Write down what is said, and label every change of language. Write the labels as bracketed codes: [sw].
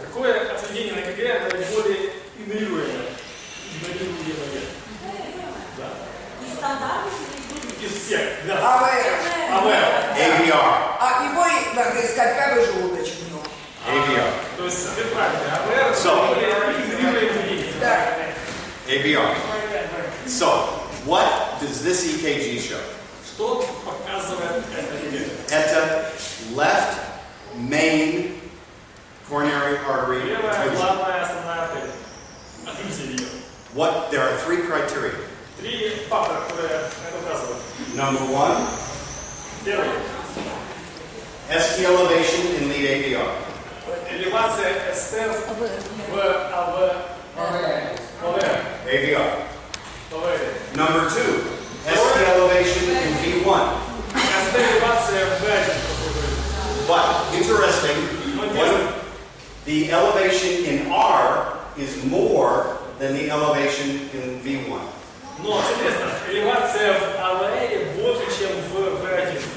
[ru] Какое отведение на КГ наиболее игнорируемое? Игнорируемое. Да. И стандартный Из всех. Да. АВР. [en] AVR. [ru] А его надо искать правый желудочек в нем. [en] AVR. [ru] То есть, вы правильно, АВР, [en] So. [ru] Да. [en] AVR. So, what does this EKG show? [ru] Что показывает это видео? Это [en] left main coronary artery [ru] Левая [en] occlusion. [ru] главная основная артерия. Отрывьте ее. [en] What? There are three criteria. [ru] Три фактора, которые это указывают. [en] Number one, [ru] Первый. [en] ST elevation in lead AVR. [ru] Элевация СТ в [en] AVR. [ru] АВР. [en] Number two, ST elevation in V1. [ru] СТ элевация в V1. [en] But interesting, the elevation in R is more than the elevation in V1. [ru] Но, интересно, элевация в АВР больше, чем в V1.